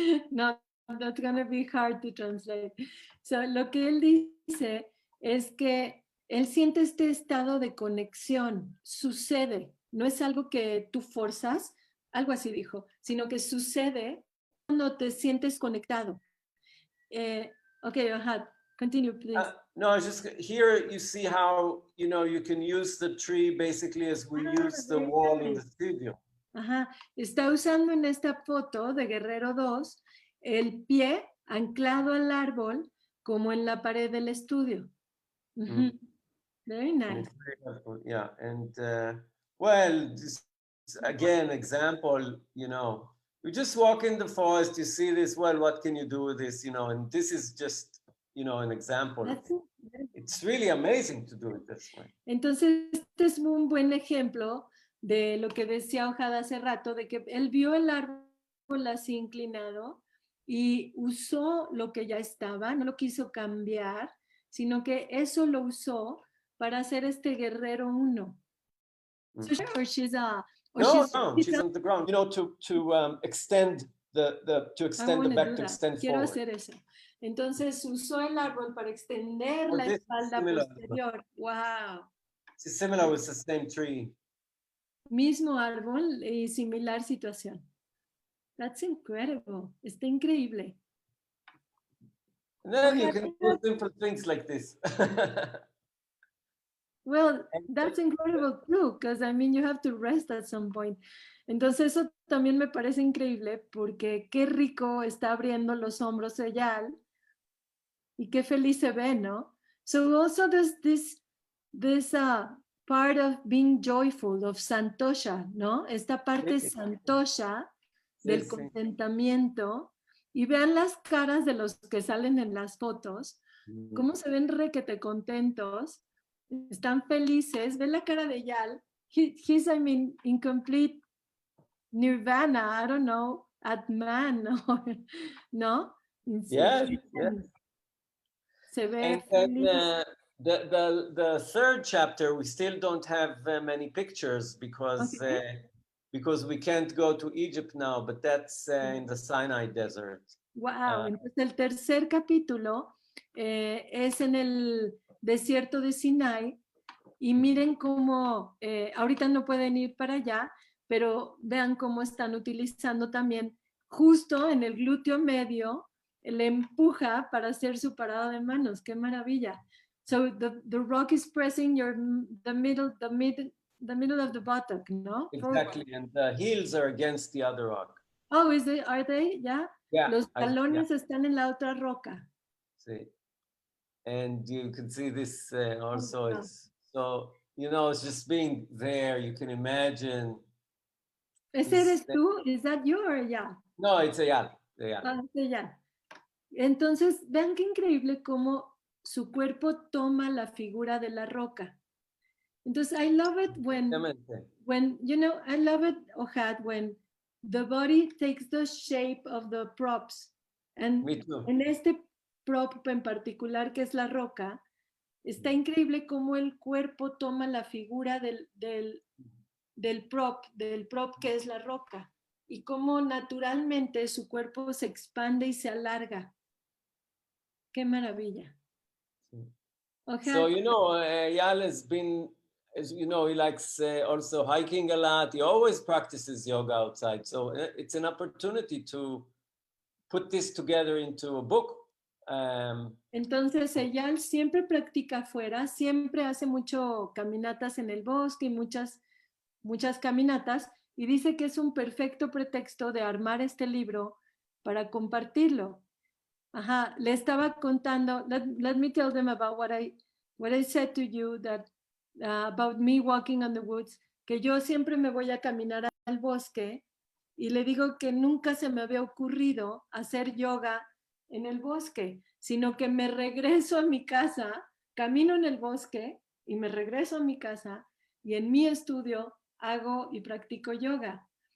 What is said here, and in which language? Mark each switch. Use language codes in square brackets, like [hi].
[en] No, that's going to be hard to translate. [es] So, lo que él dice es que él siente este estado de conexión, sucede, no es algo que tú forzas, algo así dijo, sino que sucede cuando te sientes conectado. [en] Okay, Ohad, continue, please. No, it's just here you see how, you know, you can use the tree basically as we use the wall in the studio. [es] Ajá, está usando en esta foto de Guerrero 2 el pie anclado al árbol como en la pared del estudio. [en] Very nice. Yeah, and well, this, again, example, you know, you just walk in the forest, you see this, well, what can you do with this, you know, and this is just, you know, an example. It's really amazing to do it this way. [es] Entonces, este es un buen ejemplo de lo que decía Ohad hace rato, de que él vio el árbol así inclinado y usó lo que ya estaba, no lo quiso cambiar, sino que eso lo usó para hacer este guerrero 1. [en] So she's on the ground, you know, to extend to extend the back, to extend [es] Quiero [en] forward. [es] hacer eso. Entonces usó el árbol para extender la espalda posterior. Wow. [en] It's similar with the same tree. [es] Mismo árbol y similar situación. [en] That's incredible. [es] Está increíble. [en] And then you can do simple things like this. Well, that's incredible too, because I mean, you have to rest at some point. [es] Entonces eso también me parece increíble porque qué rico está abriendo los hombros ella y qué feliz se ve, ¿no? [en] So also there's this part of being joyful, of santosha, ¿no? [es] Esta parte santosha del contentamiento. Y vean las caras de los que salen en las fotos, cómo se ven requete contentos, están felices. Ve la cara de Yal. [en] He's, I mean, in complete nirvana, I don't know, Atman, ¿no? Yes, yes. [es] Se ve [en] and [es] feliz. [en] the third chapter, we still don't have many pictures because because we can't go to Egypt now, but that's in the Sinai Desert. [es] Wow, entonces el tercer capítulo es en el desierto de Sinai y miren cómo ahorita no pueden ir para allá, pero vean cómo están utilizando también justo en el glúteo medio, le empuja para hacer su parada de manos. ¡Qué maravilla! [en] So the rock is pressing the middle of the buttock, ¿no? Exactly, and the heels are against the other rock. Oh, are they? Yeah. [es] Los talones están en la otra roca. [en] Sí. And you can see this also. It's so, you know, it's just being there. You can imagine. [es] ¿Ese eres tú? [en] ¿Is that you or ya? No, it's Eyal. Ya. [es] Entonces, vean qué increíble cómo su cuerpo toma la figura de la roca. [en] Entonces, I love it when you know, I love it, Ohad, when the body takes the shape of the props. And Me too. [es] En este prop en particular, que es la roca, está increíble cómo el cuerpo toma la figura del prop que es la roca, y cómo naturalmente su cuerpo se expande y se alarga. ¡Qué maravilla! [en] Okay. So, you know, Eyal has been, as you know, he likes also hiking a lot. He always practices yoga outside. So it's an opportunity to put this together into a book. [es] Entonces, Eyal siempre practica afuera, siempre hace mucho caminatas en el bosque y muchas caminatas, y dice que es un perfecto pretexto de armar este libro para compartirlo. Ajá, le estaba contando, [en] let me tell them about what I said to you, that about me walking on the woods, [es] que yo siempre me voy a caminar al bosque, y le digo que nunca se me había ocurrido hacer yoga en el bosque, sino que me regreso a mi casa, camino en el bosque y me regreso a mi casa, y en mi estudio hago y practico yoga.